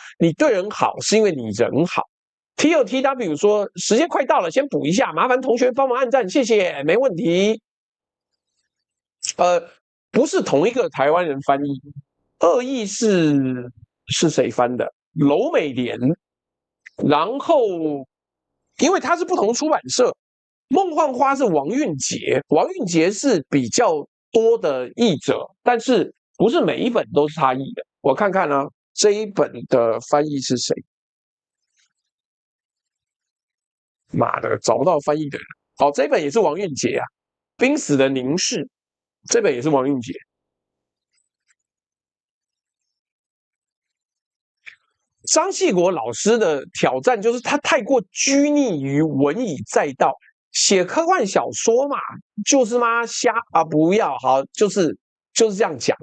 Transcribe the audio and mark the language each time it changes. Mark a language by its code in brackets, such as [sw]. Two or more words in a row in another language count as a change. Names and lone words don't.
[zh] 你對人好是因為你人好。TOTW 說時間快到了，先補一下，麻煩同學幫忙按讚，謝謝，沒問題。不是同一個台灣人翻譯，惡意是誰翻的？樓美蓮，然後因為它是不同出版社，夢幻花是王韻杰，王韻杰是比較多的譯者，但是不是每一本都是他譯的。我看看啊，這一本的翻譯是誰？媽的，找不到翻譯的人。好，這一本也是王韻杰啊，《瀕死的凝視》，這本也是王韻杰。張系國老師的挑戰就是他太過拘泥於文以載道，寫科幻小說嘛，就是嘛瞎啊，不要好，就是這樣講。